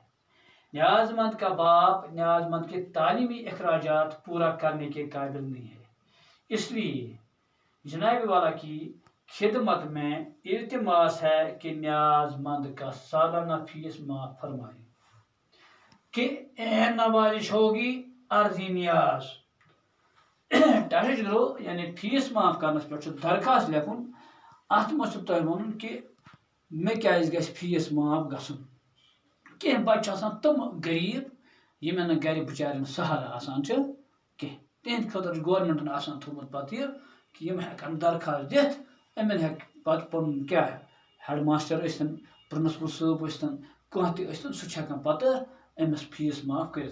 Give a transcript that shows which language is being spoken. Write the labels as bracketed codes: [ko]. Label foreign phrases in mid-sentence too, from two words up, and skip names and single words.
[ur] نیاز مند کا باپ نیاز مند کے تعلیمی اخراجات پورا کرنے کے قابل نہیں ہے، اس لیے جناب والا کی خدمت میں التماس ہے کہ نیاز مند کا سالانہ فیس معاف فرمائیں۔ کہ این نوازش ہوگی عرضی نیاز۔ [ks] یعنی فیس معاف کرنس پہ درخواست لکھن، ات مز تہ ون کہ مے کیاز گژھِ فیس معاف گژھن۔ کینٛہہ بچہ آسان تم غریب یمن نہٕ گرِ بچارین سہارا آسان کینٛہہ، تہند خٲطرٕ گورمنٹن آسان تھومت پتہٕ یہ کہ یم ہیکن درخواست دِتھ، یمن ہیک پتہٕ پنن کیا ہیڈ ماسٹر ٲسۍتن، پرنسپل صٲب ٲسۍتن، کانٛہہ تہِ ٲسۍتن، سُہ چھُ ہیکان پتہٕ أمس فیس معاف کٔرِتھ۔